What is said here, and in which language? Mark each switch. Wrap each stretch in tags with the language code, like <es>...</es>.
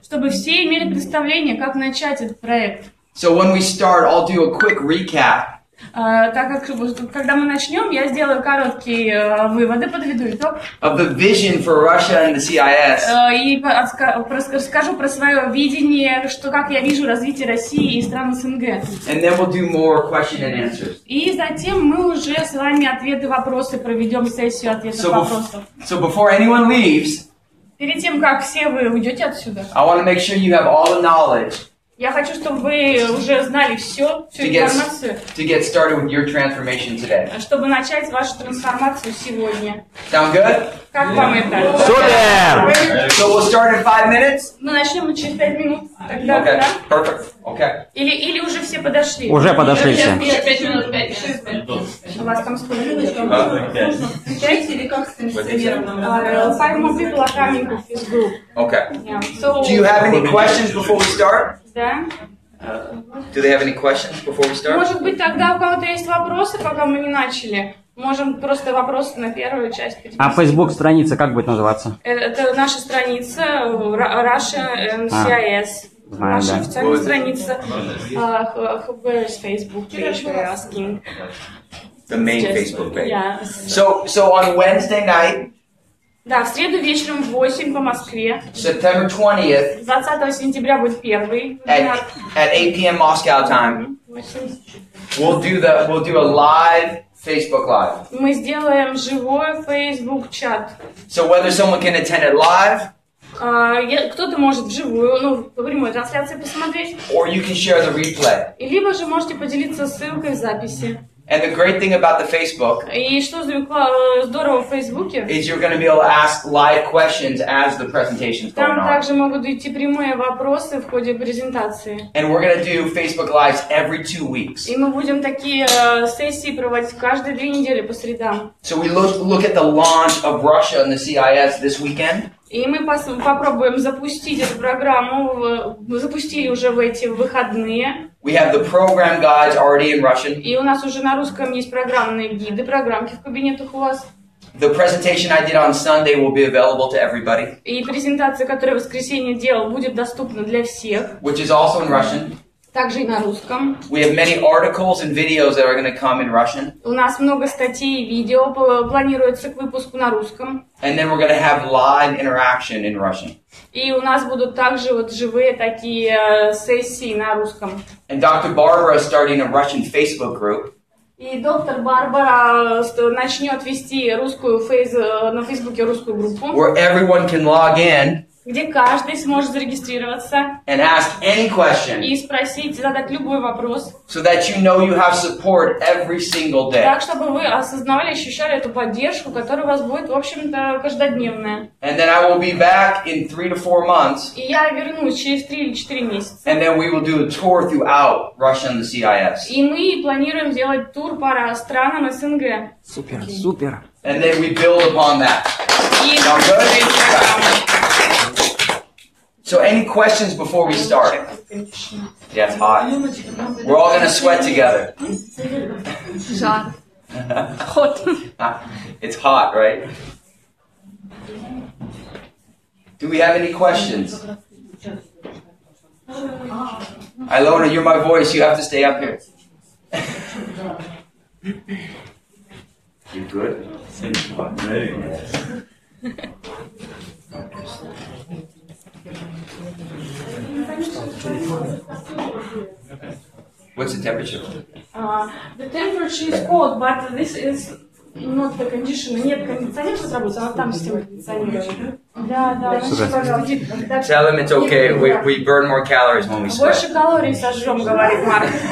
<ru>чтобы все имели представление, как начать этот проект.</ru> <en>So when we start, I'll do a quick recap.</en> <ru>Так как, когда мы начнем, я сделаю короткие выводы, подведу итог.</ru> <en>Of the vision for Russia and the CIS.</en> <ru>И расскажу про свое видение, что как я вижу развитие России и стран СНГ.</ru> <en>And then we'll do more question and answers.</en> <ru>И затем мы уже с вами ответы-вопросы проведем сессию ответов-вопросов.</ru> <en>So before anyone leaves,</en> <ru>Перед тем, как все вы уйдете отсюда,</ru> <en>I want to make sure you have all the knowledge</en> <ru>я хочу, чтобы вы уже знали всю информацию,</ru> <en>to get started with your transformation today.</en> <ru>чтобы начать вашу трансформацию сегодня.</ru> <en>Sound good?</en> <ru>Как вам это? Супер!</ru> <en>So we'll start in 5 minutes?</en> <ru>Мы начнем через 5 минут. Тогда,</ru> <en>Okay,</en> <ru>да?</ru> <en>perfect. Okay.</en> <ru>Или уже все подошли? Уже подошли все. 5 минут, 5 минут. У вас там сколько? 5 или как с инструментом?</ru> <en>5 more people are coming to this group. Okay. Yeah. So, Do you have any questions before we start?</en> <ru>да.</ru> <en>Do they have any questions before we start?</en> <ru>Может быть, тогда у кого-то есть вопросы, пока мы не начали? Можем просто вопросы на первую часть перевести. А Facebook страница как будет называться? Это наша страница Russia and CIS. Знаю, Наша да. официальная страница.</ru> <en>Where is Facebook page? We're asking. The main Just, Facebook page. Yeah. So on Wednesday night,</en> <ru>Да, в среду вечером в 8 по Москве.</ru> <en>September 20th,</en> <ru>20 сентября будет первый.</ru> <en>at 8 p.m. Moscow time, we'll do a live Facebook Live.</en> <ru>Мы сделаем живой Facebook чат.</ru> <en>So whether someone can attend it live,</en> <ru>Кто-то может вживую, ну, по прямой трансляции посмотреть.</ru> <en>or you can share the replay.</en> <ru>И либо же можете поделиться ссылкой в записи.</ru> <en>And the great thing about the Facebook</en> <ru>И что здорово в Фейсбуке,</ru> <en>is you're going to be able to ask live questions as the presentation's going</en> <ru>там</ru> <en>on.</en> <ru>также могут идти прямые вопросы в ходе презентации.</ru> <en>And we're going to do Facebook Lives every 2 weeks.</en> <ru>И мы будем такие сессии проводить каждые 2 недели по средам.</ru> <en>So we look at the launch of Russia and the CIS this weekend.</en> <ru>И мы попробуем запустить эту программу, мы запустили уже в эти выходные.</ru> <en>We have the program guides already in Russian.</en> <ru>И у нас уже на русском есть программные гиды, программки в кабинетах у вас.</ru> <en>The presentation I did on Sunday will be available to everybody,</en> <ru>И презентация, которую в воскресенье делал, будет доступна для всех.</ru> <en>which is also in Russian.</en> <ru>Также и на русском.</ru> <en>We have many articles and videos that are going to come in Russian.</en> <ru>У нас много статей и видео планируется к выпуску на русском.</ru> <en>And then we're going to have live interaction in Russian.</en> <ru>И у нас будут также вот живые такие сессии на русском.</ru> <en>And Dr. Barbara is starting a Russian Facebook group.</en> <ru>И доктор Барбара начнет вести на Фейсбуке русскую группу,</ru> <en>Where everyone can log in</en> <ru>где каждый сможет зарегистрироваться</ru> <en>and ask any question</en> <ru>и спросить, задать любой вопрос.</ru> <en>so that you know you have support every single day.</en> <ru>Так, чтобы вы осознавали, ощущали эту поддержку, которая у вас будет, в общем-то, каждодневная.</ru> <en>And then I will be back in 3 to 4 months.</en> <ru>И я вернусь через 3 или 4 месяца.</ru> <en>And then we will do a tour throughout Russia and the CIS.</en> <ru>И мы планируем сделать тур по странам СНГ. Супер, супер.</ru> <en>And then we build upon that.</en> <ru>И</ru> <en>Sound good? So any questions before we start? Yeah, it's hot. We're all going to sweat together.</en> <ru>жар. Ход.</ru> <en>It's hot, right? Do we have any questions? Ilona, you're my voice. You have to stay up here. You good? What's the temperature? The temperature is cold, but this is not the condition.</en> <ru>Нет кондиционера сработал, она там система кондиционирования. Да, да.</ru> <en>Tell them it's okay. We burn more calories when we sweat.</en> <ru>Больше калорий сожжем, говорит Марк.</ru>